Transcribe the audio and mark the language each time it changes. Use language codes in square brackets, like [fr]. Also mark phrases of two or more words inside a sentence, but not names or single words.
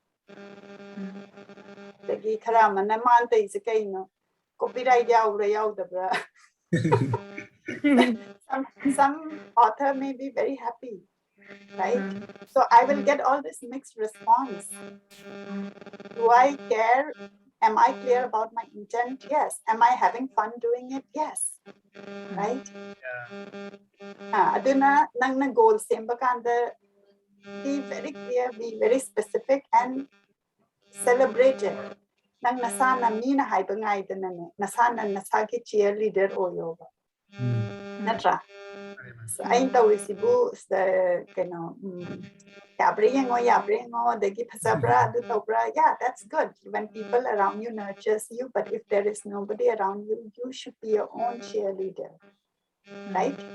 [en] Some author may be very happy, right? So I will get all this mixed response. Do I care? Am I clear about my intent? Yes. Am I having fun doing it? Yes. Right? [mni] Aduna nangna goal sembakanda, [en] be very clear, be very specific, and celebrate it. [mni] Nang nasana mina haibangai danane, nasana nasaki cheerleader o yoga. Natra. [en] So I know the yeah, that's good when people around you nurtures you, but if there is nobody around you, you should be your own cheerleader, right?